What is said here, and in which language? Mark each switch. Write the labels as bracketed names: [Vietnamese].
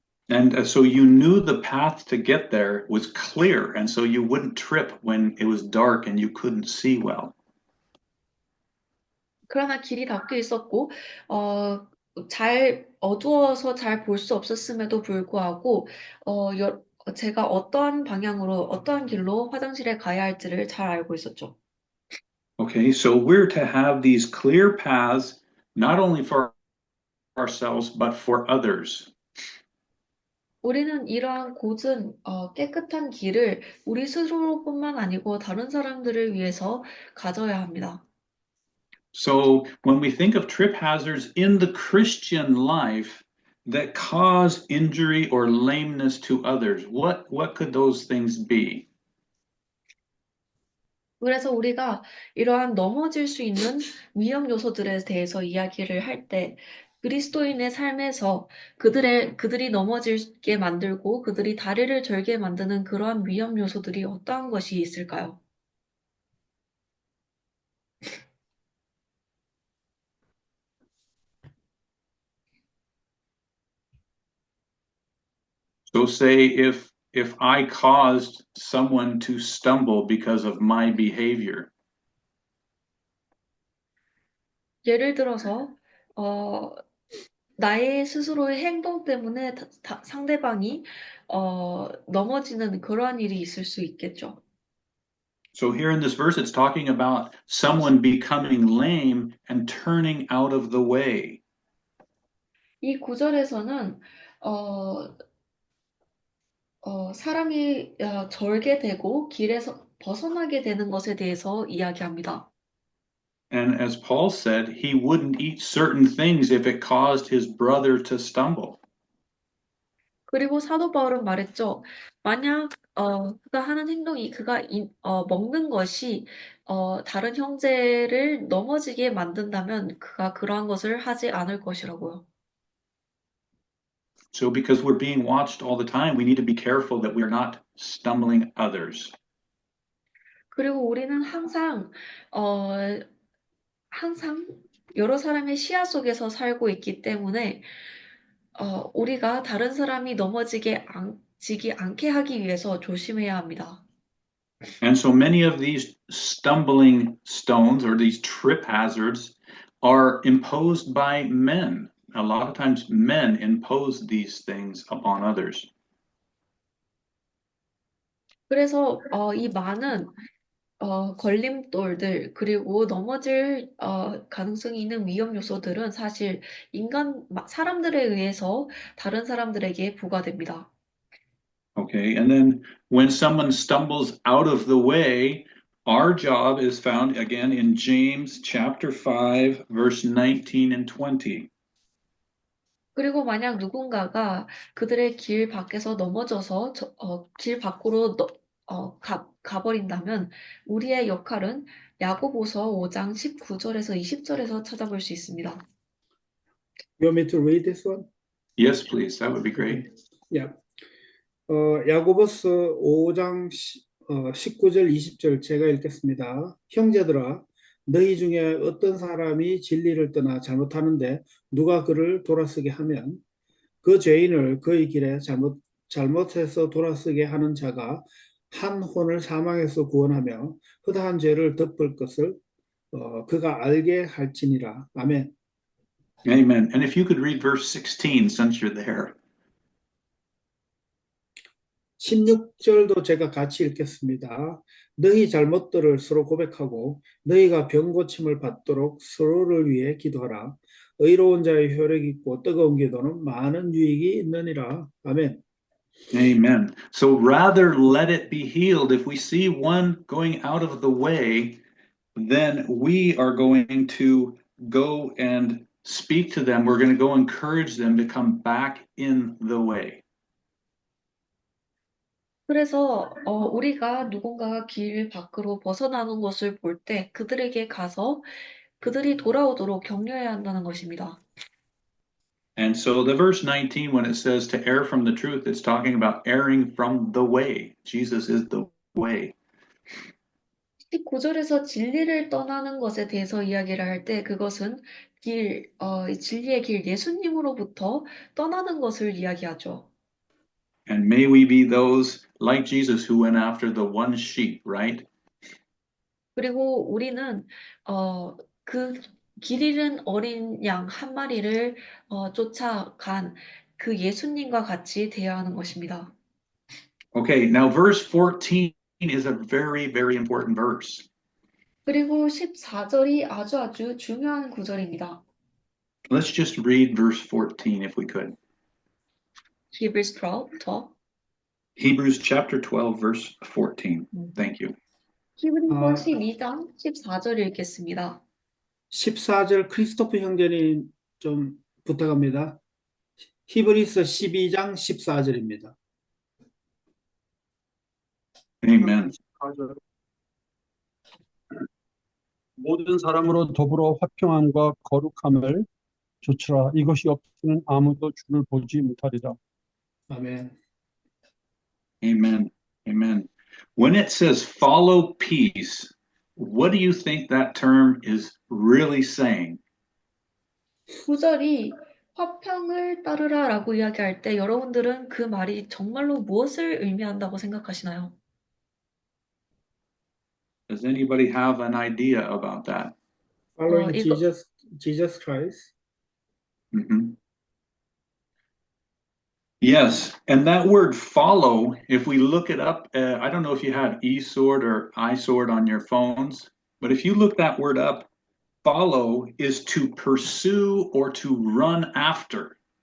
[English] And so you knew the path to get there was clear, and so you wouldn't trip when it was dark and you couldn't see well. [Korean] 그러나 길이 닫혀 있었고 잘 어두워서 잘 볼 수 없었음에도 불구하고 제가 어떠한 방향으로 어떠한 길로 화장실에 가야 할지를 잘 알고 있었죠. [English] Okay, so we're to have these clear paths, not only for ourselves, but for others. [Korean] 우리는 이러한 곧은 깨끗한 길을 우리 스스로뿐만 아니고 다른 사람들을 위해서 가져야 합니다. [English] So when we think of trip hazards in the Christian life that cause injury or lameness to others, what could those things be? [Korean] 그래서 우리가 이러한 넘어질 수 있는 위험 요소들에 대해서 이야기를 할 때 그리스도인의 삶에서 그들이 넘어지게 만들고 그들이 다리를 절게 만드는 그러한 위험 요소들이 어떠한 것이 있을까요? [English] So say if I caused someone to stumble because of my behavior, [Korean] 예를 들어서 어, 나의 스스로의 행동 때문에 상대방이 넘어지는 그러한 일이 있을 수 있겠죠. [English] so here in this verse, it's talking about someone becoming lame and turning out of the way. [Korean] 이 구절에서는 어, 사람이 절개되고 길에서 벗어나게 되는 것에 대해서 이야기합니다. [English] And as Paul said, he wouldn't eat certain things if it caused his brother to stumble. [Korean] 그리고 사도 바울은 말했죠. 만약 그가 하는 행동이 그가 먹는 것이 다른 형제를 넘어지게 만든다면 그가 그러한 것을 하지 않을 것이라고요. [English] So because we're being watched all the time, we need to be careful that we're not stumbling others. [Korean] 그리고 우리는 어, 항상 여러 사람의 시야 속에서 살고 있기 때문에 우리가 다른 사람이 지기 않게 하기 위해서 조심해야 합니다. [English] And so many of these stumbling stones or these trip hazards are imposed by men. A lot of times men impose these things upon others. [Korean] 그래서 이 많은 걸림돌들 그리고 넘어질 가능성이 있는 위험 요소들은 사실 사람들에 의해서 다른 사람들에게 부과됩니다. [English] Okay, and then when someone stumbles out of the way, our job is found again in James chapter 5, verse 19 and 20. [Korean] 그리고 만약 누군가가 그들의 길 밖에서 넘어져서 길 밖으로 가버린다면 우리의 역할은 야고보서 5장 19절에서 20절에서 찾아볼 수 있습니다. [English] You want me to read this one? Yes, please. That would be great. Yeah. [Korean] 야고보서 5장 19절 20절 제가 읽겠습니다. 형제들아 너희 중에 어떤 사람이 진리를 떠나 잘못하는데 누가 그를 돌아서게 하면 그 죄인을 그의 길에 잘못해서 돌아서게 하는 자가 한 혼을 사망에서 구원하며 허다한 죄를 덮을 것을 그가 알게 할지니라. 아멘. [English] Amen. And if you could read verse 16 since you're there. [Korean] 16절도 제가 같이 읽겠습니다. 너희 잘못들을 서로 고백하고 너희가 병 고침을 받도록 서로를 위해 기도하라. 의로운 자의 효력 있고 뜨거운 기도는 많은 유익이 있느니라. 아멘. [English] Amen. So rather let it be healed. If we see one going out of the way, then we are going to go and speak to them. We're going to go encourage them to come back in the way. [Korean] 그래서 우리가 누군가가 길 밖으로 벗어나는 것을 볼 때 그들에게 가서 그들이 돌아오도록 격려해야 한다는 것입니다. [English] And so the verse 19, when it says to err from the truth, it's talking about erring from the way. Jesus is the way. [Korean] 19절에서 진리를 떠나는 것에 대해서 이야기를 할 때 그것은 진리의 길 예수님으로부터 떠나는 것을 이야기하죠. [English] And may we be those like Jesus who went after the one sheep, right? [Korean] 그리고 우리는 그 길 잃은 어린 양 한 마리를 쫓아간 그 예수님과 같이 되어야 하는 것입니다. [English] Okay, now verse 14 is a very, very important verse. [Korean] 그리고 14절이 아주 중요한 구절입니다. [English] Let's just read verse 14 if we could. Hebrews 12. Hebrews chapter 12, verse 14. Thank you. [Korean] 히브리서 12장 14절 읽겠습니다. 14절 크리스토프 형제님 좀 부탁합니다. 히브리서 12장 14절입니다. [English] Amen. [Korean] 모든 사람으로 더불어 화평함과 거룩함을 조치라. 이것이 없이는 아무도 주를 보지 못하리라. 아멘. [English] Amen. Amen. When it says follow peace, what do you think that term is really saying? [Korean] 구절이 화평을 따르라라고 이야기할 때 여러분들은 그 말이 정말로 무엇을 의미한다고 생각하시나요? [English] Does anybody have an idea about that? Following [Korean] 이거 [English] Jesus Christ. Mhm. Yes, and that word follow, if we look it up, I don't know if you have eSword or iSword on your phones, but if you look that word up, follow is to pursue or to run after.